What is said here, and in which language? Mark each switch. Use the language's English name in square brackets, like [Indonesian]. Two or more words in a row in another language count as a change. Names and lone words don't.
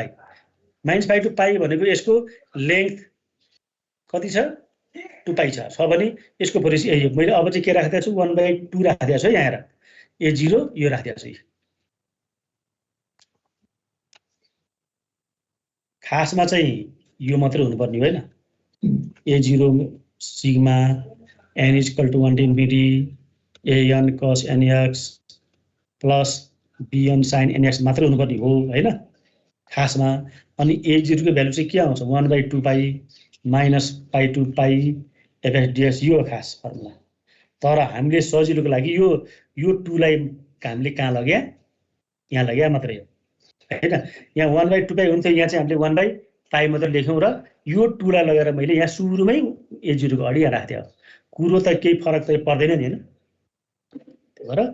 [Nepali] -π to π भनेको यसको लेन्थ कति छ 2π छ भने यसको फोरियर मैले अब चाहिँ के राखेको छु 1/2 राखेको छु यहाँ हेर। a0 यो राखेको छु। खासमा चाहिँ यो मात्रै हुनुपर्ने होइन। a0 [English] sigma n equal to 1 to infinity an cos nx plus bn sin nx [Nepali] मात्रै हुनुपर्ने हो हैन खासमा। अनि a0 को भ्यालु चाहिँ के आउँछ 1/2π -π to π fx dx यो खास फर्मुला। तर हामीले सजिलोको लागि यो 2 लाई हामीले कहाँ लग्या यहाँ लग्या मात्रै हो हैन। यहाँ 1/2π हुन्थ्यो, यहाँ चाहिँ हामीले 1/π मात्र लेख्यौं र यो 2 लाई लगेर मैले यहाँ सुरुमै a0 को अगाडि राख्दिए। कुरो त केही फरक त पर्दैन नि हैन।